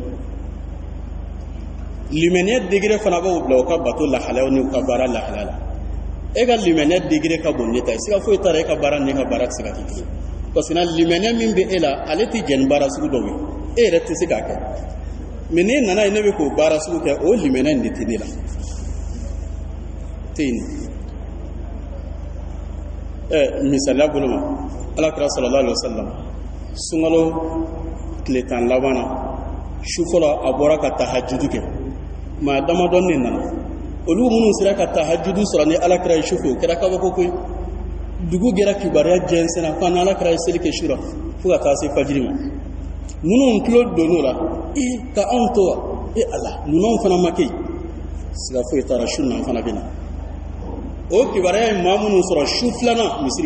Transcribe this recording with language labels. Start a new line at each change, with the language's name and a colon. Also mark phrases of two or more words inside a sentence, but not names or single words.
Bambara: limaniya degré fana b'o bila o ka bato lahalaya ni o ka baara lahalaya la e ka limaniya degré ka bon ne ta ye siga foyi t'a la e ka baara ni ka baara tɛ se ka kɛ kelen
French: parce que
Bambara: na limaniya min bɛ e la ale tɛ jɛn ni baara sugu dɔw ye e yɛrɛ tɛ se k'a kɛ mais n'i nana ye ne bɛ k'o baara sugu kɛ o limaniya in de tɛ ne la tɛ yen misaliya bolo ma alakira
Arabic: صلى الله عليه وسلم
Bambara: sunkalo tile 10 laban na su fɔlɔ a bɔra ka tahajjudu kɛ maa damadɔni de nana olu minnu sera ka tahajjudu sɔrɔ ni alakira ye su fɛ o kɛra kabako koyi dugu gɛra kibaruya jɛnsɛnna fo ni alakira ye seli kɛ su la fo ka taa se fajiri ma minnu tulo donn'o la ka anw to wa ala ninnu fana ma kɛ siga foyi t'a la su ninnu fana bɛ na o kibaruya ye maa minnu sɔrɔ su filanan misiri